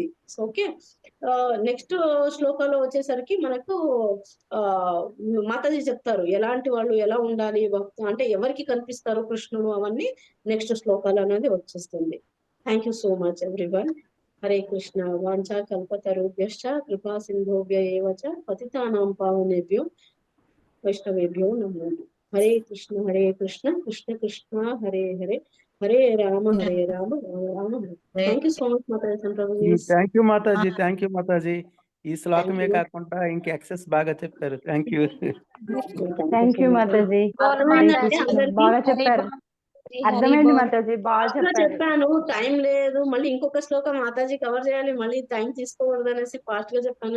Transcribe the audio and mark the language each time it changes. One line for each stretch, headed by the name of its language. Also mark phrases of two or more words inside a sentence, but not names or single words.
Telugu: ఓకే, నెక్స్ట్ శ్లోకాలో వచ్చేసరికి మనకు మాతాజీ చెప్తారు ఎలాంటి వాళ్ళు ఎలా ఉండాలి అంటే ఎవరికి కనిపిస్తారు కృష్ణుడు అవన్నీ నెక్స్ట్ శ్లోకాలు అనేది వచ్చేస్తుంది.
English: Thank you so much everyone.
Sanskrit: హరే కృష్ణ. వాంఛా కల్పతరుభ్యశ్చ కృపా సింధోభ్య ఏవ చ పతితానాం పావనేభ్యో వైష్ణవేభ్యో నమో. హరే కృష్ణ కృష్ణ కృష్ణ హరే హరే, హరే రామ రామ రామ హరే.
English: Thank you so much Mataji. Thank you Mataji, thank you Mataji.
Telugu: ఈ శ్లోకమే కాకుండా ఇంకా ఎక్సెస్ బాగా చెప్పారు.
English: Thank you. Thank you
Telugu: మాతాజీ, బాగా చెప్పారు. అర్థమైంది మాతాజీ, బాగా చెప్పాను. టైం లేదు, మళ్ళీ ఇంకొక శ్లోకం మాతాజీ కవర్ చేయాలి, మళ్ళీ టైం తీసుకోకూడదు అనేసి ఫాస్ట్ గా చెప్పాను.